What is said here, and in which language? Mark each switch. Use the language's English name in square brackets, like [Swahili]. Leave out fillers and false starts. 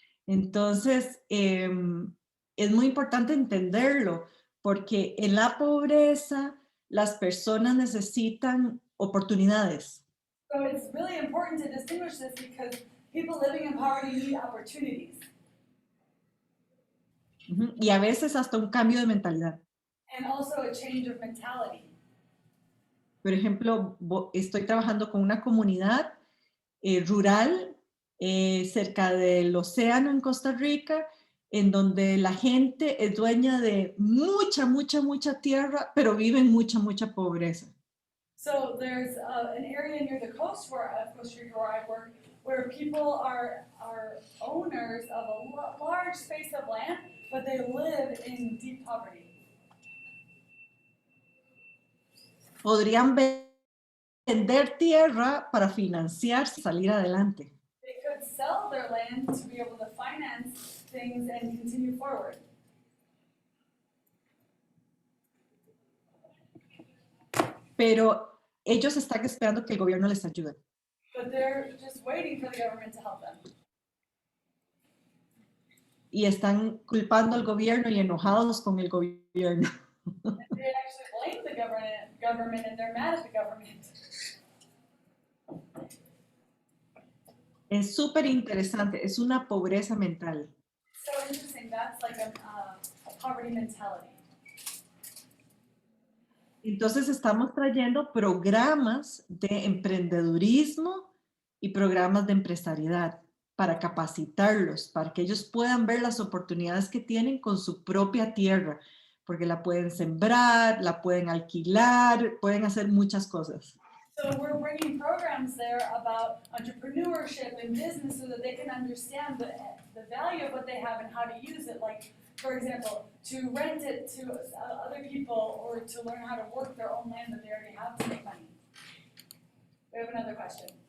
[Spanish] Entonces, es muy importante entenderlo, porque en la pobreza las personas necesitan oportunidades. [English] So it's really important to distinguish this because people living in poverty need opportunities. [Spanish] Y a veces hasta un cambio de mentalidad. [English] And also a change of mentality. [Spanish] Por ejemplo, estoy trabajando con una comunidad rural cerca del océano en Costa Rica, en donde la gente es dueña de mucha tierra, pero vive en mucha pobreza. [English] So there's an area near the coast of Costa Rica where I work, where people are owners of a large space of land, but they live in deep poverty. [Spanish] Podrían vender tierra para financiarse y salir adelante. [English] They could sell their land to be able to finance things and continue forward. [Spanish] Pero ellos están esperando que el gobierno les ayude. [English] But they're just waiting for the government to help them. [Spanish] Y están culpando al gobierno y enojados con el gobierno. [English] They actually blame the government and they're mad at the government. [Spanish] Es súper interesante, es una pobreza mental. [English] So interesting, that's like a poverty mentality. [Spanish] Entonces estamos trayendo programas de emprendedurismo y programas de empresariedad para capacitarlos, para que ellos puedan ver las oportunidades que tienen con su propia tierra, porque la pueden sembrar, la pueden alquilar, pueden hacer muchas cosas. [English] So we're bringing programs there about entrepreneurship and business so that they can understand the value of what they have and how to use it. Like, for example, to rent it to other people or to learn how to work their own land that they already have to make money. We have another question.